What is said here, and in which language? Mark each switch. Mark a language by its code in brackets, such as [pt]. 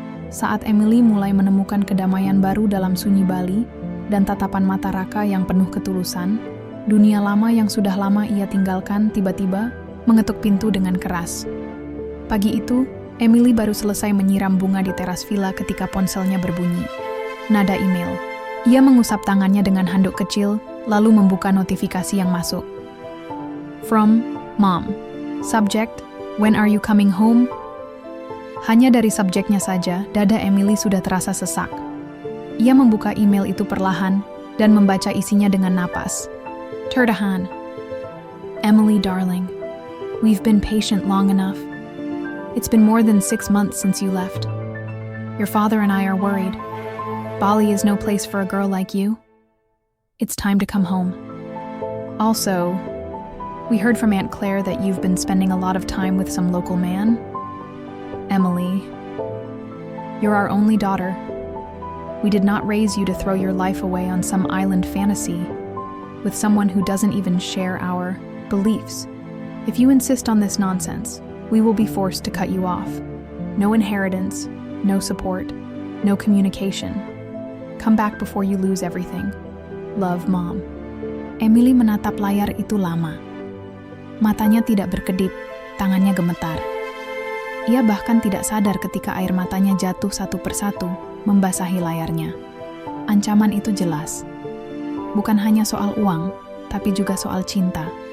[id] Saat Emily mulai menemukan kedamaian baru dalam sunyi Bali dan tatapan mata Raka yang penuh ketulusan, dunia lama yang sudah lama ia tinggalkan tiba-tiba mengetuk pintu dengan keras. Pagi itu, Emily baru selesai menyiram bunga di teras villa ketika ponselnya berbunyi. Nada email. Ia mengusap tangannya dengan handuk kecil, lalu membuka notifikasi yang masuk. [en] From Mom. Subject, when are you coming home? [id] Hanya dari subjeknya saja, dada Emily sudah terasa sesak. Ia membuka email itu perlahan dan membaca isinya dengan napas. Tertahan. [en] Emily darling, we've been patient long enough. It's been more than 6 months since you left. Your father and I are worried. Bali is no place for a girl like you. It's time to come home. Also, we heard from Aunt Claire that you've been spending a lot of time with some local man. Emily, you're our only daughter. We did not raise you to throw your life away on some island fantasy with someone who doesn't even share our beliefs. If you insist on this nonsense, we will be forced to cut you off. No inheritance, no support, no communication. Come back before you lose everything. Love, Mom. [id] Emily menatap layar itu lama. Matanya tidak berkedip, tangannya gemetar. Ia bahkan tidak sadar ketika air matanya jatuh satu persatu, membasahi layarnya. Ancaman itu jelas. Bukan hanya soal uang, tapi juga soal cinta.